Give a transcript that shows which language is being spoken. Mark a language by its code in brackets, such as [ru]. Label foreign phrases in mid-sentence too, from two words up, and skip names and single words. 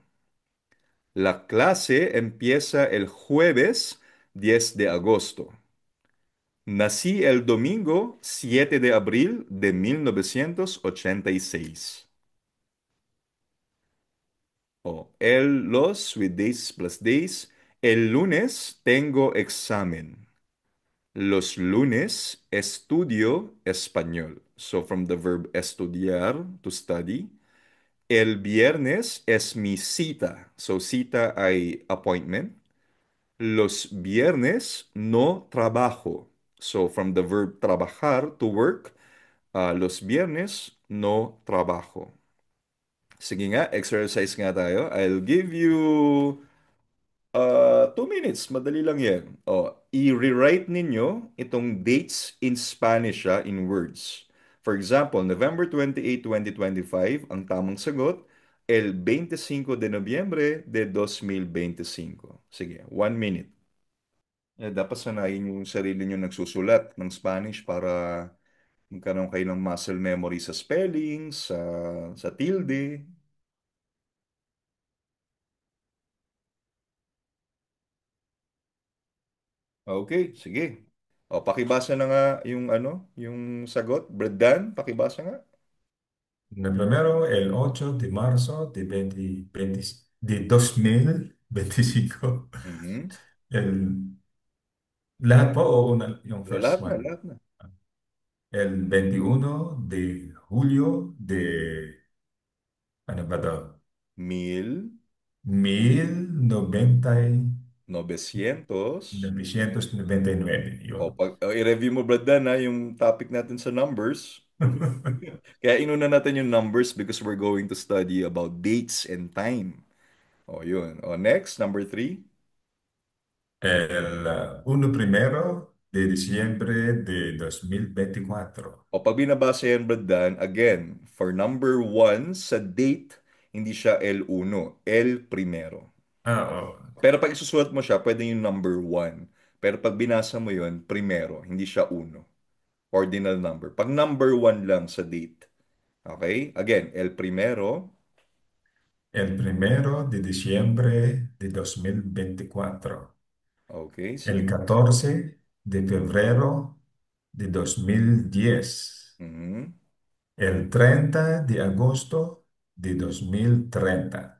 [es] La clase empieza el jueves 10 de agosto. Nací el domingo 7 de abril de 1986. [en] Los with days plus days. [es] El lunes tengo examen. Los lunes estudio español. [en] So from the verb estudiar, to study. [es] El viernes es mi cita. [en] So cita hay appointment. [es] Los viernes no trabajo. [en] So from the verb trabajar, to work, [es] los viernes no trabajo. [tl] Sige nga, exercise nga tayo. [en] I'll give you 2 minutes. [tl] Madali lang yan. I-rewrite ninyo itong [en] dates in Spanish in words. For example, November 28, 2025, [tl] ang tamang sagot, [es] el 25 de noviembre de 2025. [tl] Sige, 1 minute. Dapat sanayin yung sarili nyo nagsusulat ng Spanish para magkaroon kayo ng [en] muscle memory [tl] sa spelling, sa tilde. Okay, sige. Pakibasa na nga yung yung sagot. Bredan, pakibasa nga. [es] En el primero, el 8 de marzo de, 20 de 2025. Mhm. El, [tl] lahat po o yung first Lahat na, [en] one? [tl] lahat na. [es] El 21 de julio de, [tl] ano ba to? [es] Mil 900. [tl] 1999. Yun. I-review mo, Bredan, yung topic natin sa numbers. Kaya inuna natin yung numbers [en] because we're going to study about dates and time. [tl] Yun. Next, number 3. [es] El 1 primero de diciembre de 2024. [tl] Pag binabasa yan, Bradan, again, for number 1, sa date, hindi siya [es] el 1, el primero. Ah, oh. [tl] Pero pag isusulat mo siya, pwede yung number 1. Pero pag binasa mo yun, primero, hindi siya 1. [en] Ordinal number. [tl] Pag number 1 lang sa date. [en] Okay? Again, [es] el primero. El primero de diciembre de 2024. [en] Okay, [es] El [tl] sige. [es] 14 de febrero de 2010. Mhm. El 30 de agosto de 2030.